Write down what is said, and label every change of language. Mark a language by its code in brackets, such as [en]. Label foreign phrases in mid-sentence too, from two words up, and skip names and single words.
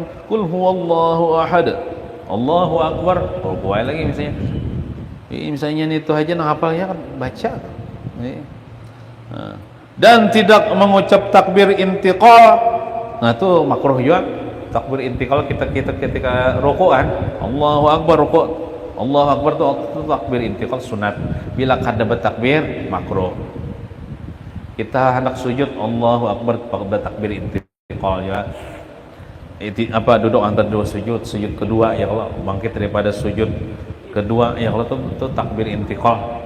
[ar] قل هو الله أحد. الله أكبر. [id] Buat lagi misalnya. Misalnya itu aja nah hafalnya kan baca. Dan tidak mengucap takbir intiqal. Nah itu makruh juga. [ar] تكبير انتقال [id] kita ketika ruku'an, [ar] الله أكبر ركوع'. الله أكبر [id] itu takbir intiqal sunat. Bila kada bertakbir makruh. Kita hendak sujud [ar] الله أكبر [id] pada takbir intiqal ya. Duduk antara 2 sujud kedua [ar] يا الله, [id] bangkit daripada sujud kedua [ar] يا الله [id] itu takbir intiqal.